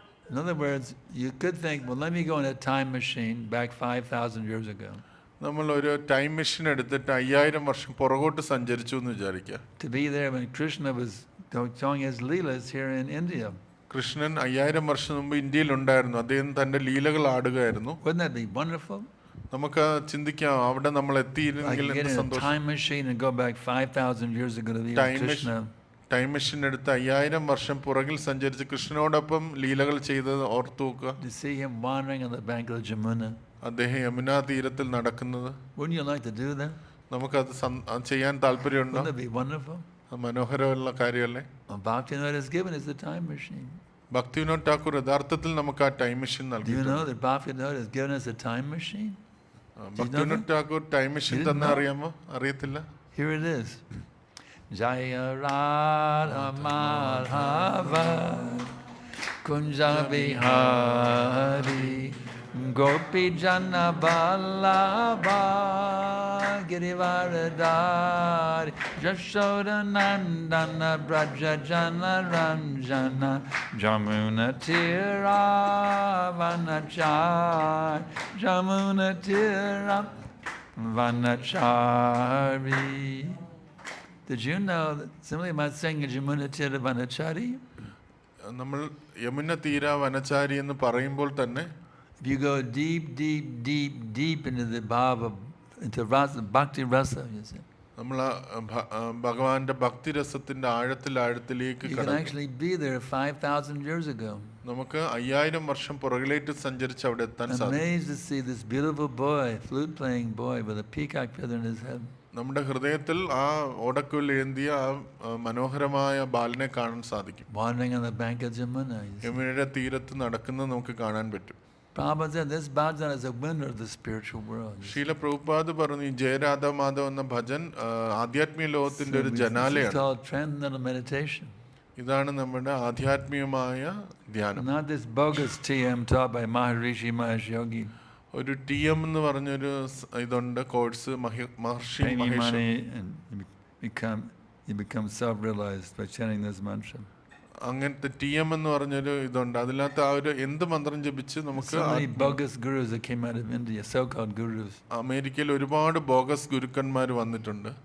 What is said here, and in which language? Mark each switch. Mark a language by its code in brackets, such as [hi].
[en] In other words, you could think, well, let me go in a time machine back 5,000 years ago. [ml] നമ്മൾ ഒരു time machine എടുത്തിട്ട് 5000 വർഷം പുറകോട്ട് സഞ്ചരിച്ചു എന്ന് വിചാരിക്കുക. [en] To be there when Krishna was showing his leelas here in India. [ml] Krishnan 5000 വർഷം മുമ്പ് ഇന്ത്യയിൽ ഉണ്ടായിരുന്നു. അദ്ദേഹം തന്റെ ലീലകൾ ആടുകയായിരുന്നു. [en] Wouldn't that be wonderful? [ml] നമുക്ക് ചിന്തിക്കാം, അവിടെ നമ്മൾ എത്തിയിരുന്നെങ്കിൽ എന്ത് സന്തോഷം. [en] Time machine and go back 5,000 years ago to be with Krishna. [ml] Time machine എടുത്ത് 5000 വർഷം പുറകിൽ സഞ്ചരിച്ച് കൃഷ്ണനോടൊപ്പം ലീലകൾ ചെയ്തത് ഓർത്തു നോക്കുക. [en] To see him wandering on the bank of Jamuna. [ml] അദ്ദേഹം യമുനാ തീരത്തിൽ നടക്കുന്നത്. [en] Wouldn't you like to do that? [ml] നമുക്കത് ചെയ്യാൻ താല്പര്യമുണ്ടോ? [en] Wouldn't that be wonderful? [ml] മനോഹരമുള്ള കാര്യമല്ലേ? [en] Bhaktivinoda has given us the time machine. [ml] Bhaktivinod Thakur യഥാർത്ഥത്തിൽ നമുക്ക് ആ ടൈം മെഷീൻ [en] Do you [ml] നൽകി. [en] know that Bhaktivinoda has given us a time machine? [ml] Bhaktivinod Thakur time machine തന്നെ അറിയാമോ? അറിയത്തില്ല. [en] Here it is. [sa] Jaya Radha Madhava Kunja Bihari Gopi Jana Vallabha Girivaradari Jashoda Nandana Braja Jana Ranjana Jamuna Tira Vanachar Jamuna Tira Vanachari. [en] Did you know that simply by saying Jamuna Tira Vanachari? [ml] നമ്മൾ യമുന തീര വനചാരി എന്ന് പറയുമ്പോൾ തന്നെ [en] If you go deep, deep, deep, deep into the bhava, into rasa, bhakti rasa, you see. [ml] നമ്മൾ ഭഗവാന്റെ ഭക്തിരസത്തിന്റെ ആഴത്തിലേക്ക് [en] You can actually be there 5,000 years ago. [ml] നമുക്ക് 5000 വർഷം പുറകിലേക്ക് സഞ്ചരിച്ച് അവിടെ എത്താൻ സാധിക്കും. [en] Amazed to see this beautiful boy, flute playing boy with a peacock feather in his head. [ml] നമ്മുടെ ഹൃദയത്തിൽ ആ ഓടക്കുഴൽ ഏന്തിയ ആ മനോഹരമായ ബാലനെ കാണാൻ സാധിക്കും. [en] Wandering on the bank of Jamuna. [ml] യമുനയുടെ തീരത്ത് നടക്കുന്നത് നമുക്ക് കാണാൻ പറ്റും. [en] Prabhupada said this bhajan is a winner of the spiritual world. [ml] ശീല പ്രഭുപാദ് പറഞ്ഞു, ഈ ജയരാധ മാധവ് എന്ന ഭജൻ ആധ്യാത്മിക ലോകത്തിന്റെ ഒരു ജനാലയാണ്. [en] It's called transcendental meditation. [ml] ഇതാണ് നമ്മുടെ ആധ്യാത്മികമായ ധ്യാനം. [en] Not this bogus TM taught by Maharishi Mahesh Yogi. [ml] ഒരു TM എന്ന് പറഞ്ഞൊരു ഇതുണ്ട് course Maharshi [en] Pay me [ml] Mahesh. [en] money and you become self-realized by chanting this mantra. [ml] അങ്ങനത്തെ TM എന്ന് പറഞ്ഞൊരു ഇതുണ്ട്. അതിനകത്ത് ആ ഒരു എന്ത് മന്ത്രം ജപിച്ച് നമുക്ക് [en] So many bogus gurus that came out of India, so-called gurus. [ml] അമേരിക്കയിൽ ഒരുപാട് ബോഗസ് ഗുരുക്കന്മാർ വന്നിട്ടുണ്ട്.